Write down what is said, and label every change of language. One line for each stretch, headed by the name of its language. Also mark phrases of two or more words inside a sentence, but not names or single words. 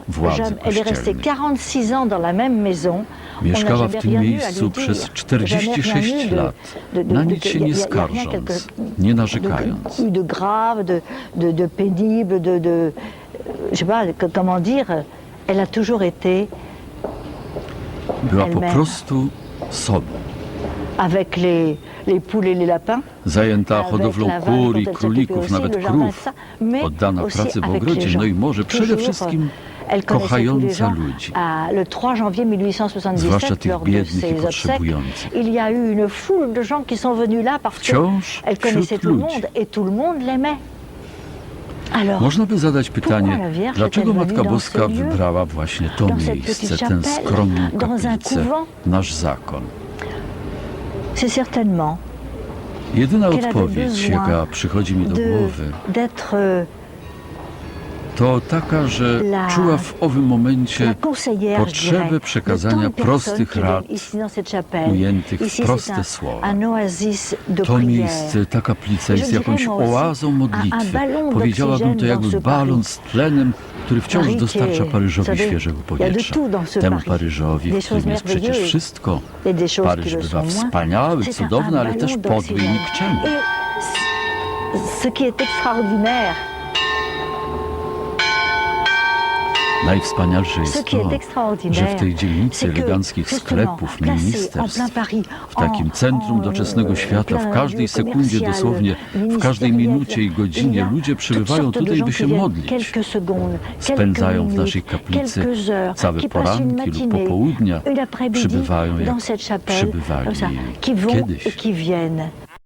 Polish: władzy
French: Elle est restée
Polish: kościelnej.
French: 46 ans dans la même maison. On n'a
Polish: Mieszkała w
French: jamais
Polish: tym
French: rien eu à
Polish: miejscu
French: lui
Polish: przez
French: dire.
Polish: 46
French: Jamais rien eu
Polish: lat, na nic się
French: y a-
Polish: nie
French: y a rien
Polish: skarżąc, nie narzekając.
French: de grave, de pénible, je sais pas, comment dire, elle a toujours été
Polish: Była po
French: elle-même.
Polish: prostu sobą.
French: avec les poules et les lapins.
Polish: Zajęta
French: avec
Polish: hodowlą
French: la vache
Polish: kur
French: dont
Polish: i
French: elle
Polish: królików,
French: s'occupait
Polish: nawet
French: aussi, le jardin,
Polish: krów,
French: ça, mais
Polish: oddana
French: aussi
Polish: pracy w
French: avec les
Polish: ogrodzie,
French: gens.
Polish: no i może przede
French: Toujours,
Polish: wszystkim
French: elle connaissait tous les
Polish: kochająca
French: gens.
Polish: ludzi,
French: Le 3 janvier
Polish: zwłaszcza
French: 1877,
Polish: tych
French: lors de
Polish: biednych i
French: ses obsèques,
Polish: potrzebujących.
French: il y a eu une foule de gens qui sont venus là parce
Polish: Wciąż
French: qu'elle connaissait
Polish: wśród
French: tout le
Polish: ludzi.
French: monde et tout le monde l'aimait. Alors,
Polish: Można by zadać
French: Pourquoi
Polish: pytanie,
French: la Vierge
Polish: dlaczego
French: est-elle
Polish: Matka
French: venue dans
Polish: Boska
French: ce lieu,
Polish: wybrała właśnie to
French: dans cette
Polish: miejsce,
French: petite
Polish: tę
French: chapelle,
Polish: skromną
French: dans un
Polish: kaplicę,
French: couvent?
Polish: nasz zakon?
French: c'est certainement
Polish: Jedyna
French: qu'elle avait
Polish: odpowiedź,
French: besoin
Polish: jaka przychodzi mi do głowy,
French: d'être
Polish: to taka, że
French: La-
Polish: czuła w owym momencie
French: la conseillère, je
Polish: potrzebę
French: dirais,
Polish: przekazania
French: de tant de
Polish: prostych
French: personnes qui
Polish: rad,
French: viennent ici dans cette chapelle.
Polish: ujętych w
French: Ici,
Polish: proste
French: c'est
Polish: słowa.
French: un oasis de
Polish: To
French: prière.
Polish: miejsce, ta kaplica
French: Je
Polish: jest
French: dirais
Polish: jakąś
French: moi aussi
Polish: oazą modlitwy.
French: un ballon
Polish: Powiedziałabym to
French: d'oxygène
Polish: jakby
French: dans ce
Polish: balon
French: Paris.
Polish: z tlenem, który wciąż
French: Paris,
Polish: dostarcza
French: qui est,
Polish: Paryżowi
French: vous savez,
Polish: świeżego
French: il y a de
Polish: powietrza.
French: tout dans ce
Polish: Temu
French: Paris.
Polish: Paryżowi,
French: Des
Polish: w którym
French: choses
Polish: jest przecież
French: merveilleuses
Polish: wszystko.
French: et des choses
Polish: Paryż
French: qui le
Polish: bywa
French: sont moins.
Polish: wspaniały,
French: C'est
Polish: cudowny, ale
French: ballon
Polish: też podły i
French: d'oxygène.
Polish: nikczemny.
French: Et ce qui est extraordinaire,
Polish: Najwspanialsze
French: ce
Polish: jest
French: qui est
Polish: to, że
French: extraordinaire,
Polish: w tej dzielnicy
French: c'est que,
Polish: eleganckich
French: justement,
Polish: sklepów,
French: placé en
Polish: ministerstw,
French: plein Paris,
Polish: w takim centrum doczesnego świata, w każdej sekundzie, dosłownie w każdej minucie i godzinie ludzie przybywają tutaj, by się modlić. Spędzają w naszej kaplicy całe poranki lub popołudnia, przybywają jak przybywali
French: qui vont
Polish: kiedyś.
French: et qui viennent